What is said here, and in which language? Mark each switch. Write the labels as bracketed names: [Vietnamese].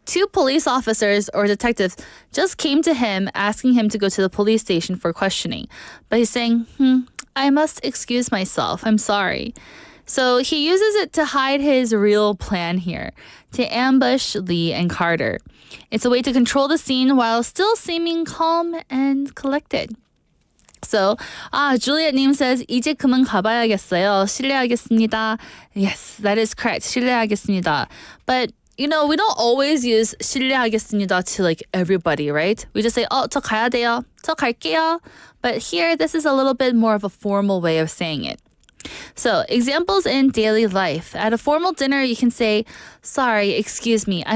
[English] 2 police officers or detectives just came to him asking him to go to the police station for questioning. But he's saying, I must excuse myself. I'm sorry. So he uses it to hide his real plan here, to ambush Lee and Carter. It's a way to control the scene while still seeming calm and collected. So, Juliet-님 says, [Korean] 이제 그만 가봐야겠어요. 실례하겠습니다. [English] Yes, that is correct. 실례하겠습니다. But, we don't always use 실례하겠습니다 to like everybody, right? We just say, [Korean] 저 가야 돼요. 저 갈게요. [English] But here, this is a little bit more of a formal way of saying it. So, examples in daily life. At a formal dinner, you can say, sorry, excuse me.